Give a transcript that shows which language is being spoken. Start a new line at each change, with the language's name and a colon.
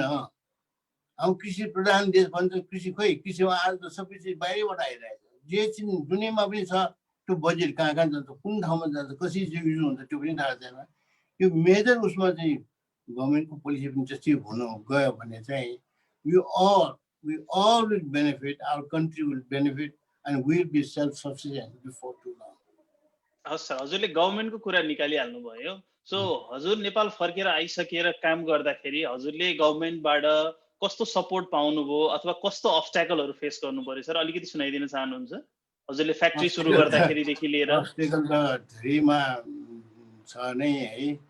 Nepali: हाम्रो कृषि प्रधान देश भन्छ, कृषि खोइ कृषिमा आज त सबै चिज बाहिरबाट आइरहेको छ। जे चिज दुनियाँमा पनि छ, त्यो बजेट कहाँ जान्छ, कुन ठाउँमा जान्छ, कसरी युज हुन्छ त्यो पनि थाहा छैन। यो मेजर उसमा चाहिँ गभर्मेन्टको पोलिसी पनि जस्तै हुन गयो भने चाहिँ
English: we all will benefit,
Nepali: our country will benefit,
English: and we'll be self-sufficient before too long.
Nepali: हस् सर, हजुरले गभर्मेन्टको कुरा निकालिहाल्नु भयो। सो हजुर नेपाल फर्केर आइसकेर काम गर्दाखेरि हजुरले गभर्मेन्टबाट कस्तो सपोर्ट पाउनुभयो अथवा कस्तो अब्स्ट्याकलहरू फेस गर्नु पर्यो सर, अलिकति सुनाइदिन चाहनुहुन्छ? हजुरले फ्याक्ट्री सुरु गर्दाखेरिदेखि लिएर अब्स्ट्याकल त धेरैमा छ नै है।